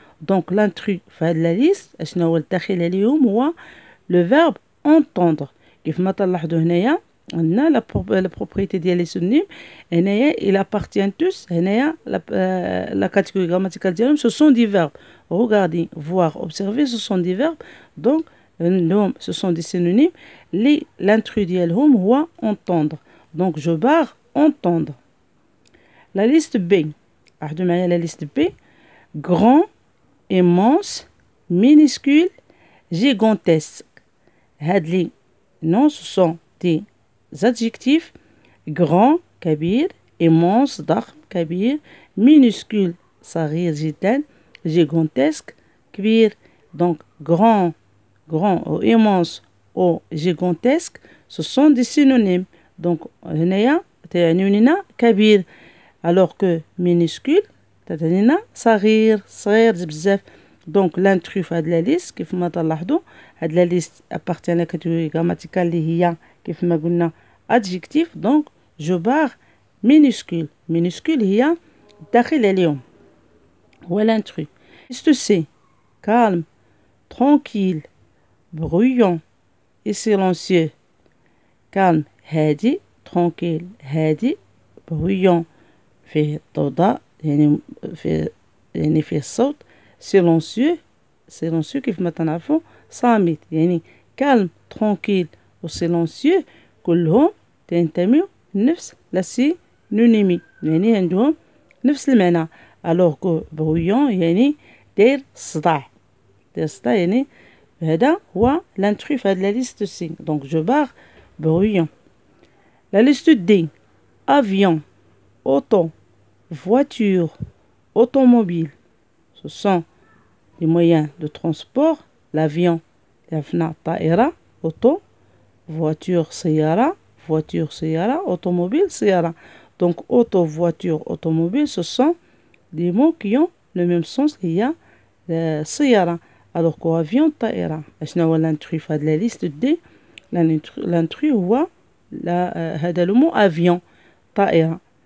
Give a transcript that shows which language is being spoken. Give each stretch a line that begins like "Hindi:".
Arabic: دونك
French: l'intrus
Arabic: في هاد لا ليست اشنو هو الداخل عليهم هو لو فيرب
French: entendre.
Arabic: كيف ما تلاحظوا هنايا عندنا لا بروبريتي ديال لي سونيم هنايا
French: il appartient tous.
Arabic: هنايا لا كاتيجوري غراماتيكال ديالهم
French: ce sont des verbes. regarder voir observer ce sont des verbes. donc
Arabic: عندهم
French: ce sont des synonymes
Arabic: اللي
French: l'intrus
Arabic: ديالهم
French: هو entendre. donc je barre entendre. la liste B
Arabic: عهدوا معايا
French: la liste B grand immense minuscule gigantesque.
Arabic: هاد لي
French: non ce sont des adjectifs. grand
Arabic: كبير،
French: immense
Arabic: ضخم كبير،
French: minuscule
Arabic: صغير جدا،
French: gigantesque
Arabic: كبير.
French: donc grand ou immense ou gigantesque ce sont des synonymes.
Arabic: donc هنايا تعنيو لنا كبير
French: alors que minuscule
Arabic: تعني لنا صغير بزاف.
French: donc l'intrus
Arabic: في هاد لا ليست كيف ما تلاحظوا هاد لا ليست
French: appartient à la catégorie grammaticale
Arabic: اللي هي كيف ما قلنا adjectif.
French: donc je barre minuscule
Arabic: هي داخل عليهم هو
French: l'intrus. liste C calme tranquille bruyant et silencieux. calme
Arabic: هادي،
French: tranquille
Arabic: هادي،
French: bruyant
Arabic: فيه ضوضاء يعني فيه الصوت،
French: silencieux
Arabic: كيف ما تنعرفوا صامت. يعني
French: calme tranquille
Arabic: و
French: silencieux
Arabic: كلهم تنتميو لنفس لا سينونيمي، يعني عندهم نفس المعنى.
French: alors que bruyant
Arabic: يعني داير صداع يعني هذا هو l'intrus في هاد لا ليست سي.
French: donc je barre bruyant. la liste D avion auto voiture automobile ce sont les moyens de transport. l'avion
Arabic: عرفنا طائرة،
French: auto voiture
Arabic: سيارة
French: automobile
Arabic: سيارة.
French: donc auto voiture automobile ce sont des mots qui ont le même sens
Arabic: هي سيارة
French: alors que avion
Arabic: طائرة. اشنا هو
French: l'intrus
Arabic: في هاد لا ليست دي؟ l'intrus هو هذا
French: le mot avion
Arabic: طائرة.